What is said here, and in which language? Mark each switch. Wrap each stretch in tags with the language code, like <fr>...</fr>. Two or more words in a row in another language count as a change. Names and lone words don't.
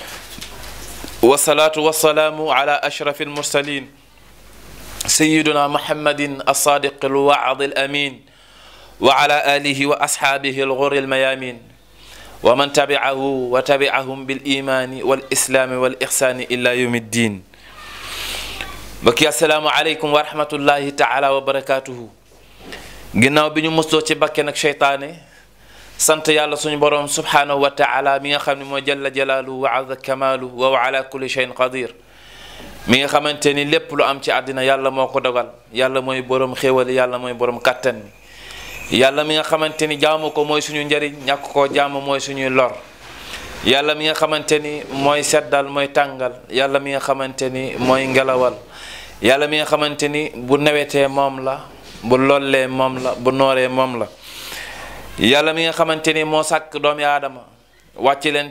<ar>والصلاة والسلام على أشرف المرسلين سيدنا محمد الصادق الوعد الأمين وعلى آله وأصحابه الغر الميامين ومن تبعه وتبعهم بالإيمان والإسلام والإحسان إلى يوم الدين بكي السلام عليكم ورحمة الله تعالى وبركاته</ar> <wo>ginnaaw bi ñu musloo ci bakken ak seytaane sant yàlla suñu boroom</wo> <ar>سبحانه وتعالى</ar> <wo>mi nga xam ne moo</wo> <ar>جل جلاله وعز كماله وهو على كل شيء قدير</ar> <wo>mi nga xamante ni lépp lu am ci àddina yàlla moo ko dogal yàlla mooy boroom xéewal yàlla mooy boroom kàttan mi yàlla mi nga xamante ni jaamu ko mooy suñu njariñ ñàkk koo jaamu mooy suñuy lor yàlla mi nga xamante ni mooy seddal mooy tàngal yàlla mi nga xamante ni mooy ngelawal yàlla mi nga xamante ni bu nawetee moom la bu lollee moom la bu nooree moom la yàlla mi nga xamante ni moo sàkk doomi aadama wàcce</wo>